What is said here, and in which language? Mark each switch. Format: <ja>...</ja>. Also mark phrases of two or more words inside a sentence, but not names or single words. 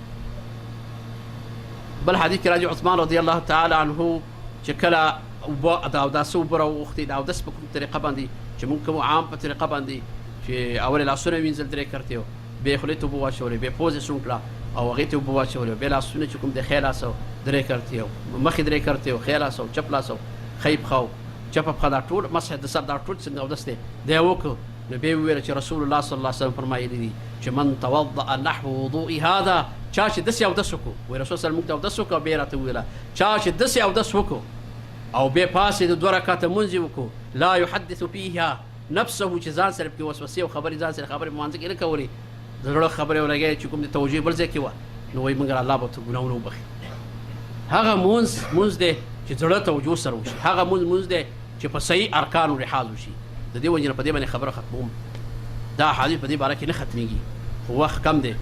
<ps>بل حدیث کې راځي عثمان</ps> <ar>رضی الله تعالی عنه</ar> <ps>چې کله د اوداسه اوبه راوغوښتې، د اودس په کوم طریقه باندې چې موږ کوم عام په طریقه باندې چې اول لاسونه وینځل درې کرتې و، بیا خولې ته اوبه واچولې، بیا پوزې سونګ کړه او هغې ته اوبه واچولې، بیا لاسونه چې کوم د ښی لاس او درې کرتې و، مخې درې کرتې و، ښی لاس او چپ لاس او ښی پښه او چپه پښه، دا ټول مسح د سر دا ټول څنګه اودس دی دا یې وکړو. نو بیا وویل چې رسول الله</ps> <ar>صلی الله علیه وسلم</ar> <ps>فرمایلی دي چې</ps> <ar>من توضأ نحو وضوء هذا،</ar> <ps>چا چې داسې اودس وکړو، وایي رسول صلی موږ ته اودس وکړو، بیا راته وویله چا چې داسې اودس وکړو او بیا پاسې د 2 رکعته منځ وکړو</ps> <ar>لا يحدث فيها نفسه،</ar> <ps>چې ځان سره پکې وسوسې او خبرې ځان سره خبرې په مانځه کې نه کولې، د زړه خبرې ولګوي چې کوم د توجه بل ځای کې وه، نو وایي موږ الله به ورته ګناهونه وبخي. هغه مونځ دی چې زړه توجه سره وشي، هغه مونځ دی چې په صحیح ارکانو لحاظ وشي. د دې وجې نه په دې باندې خبره ختموم، دا حدیث په دې باره کې نه ختمېږي خو وخت کم دی.</ps>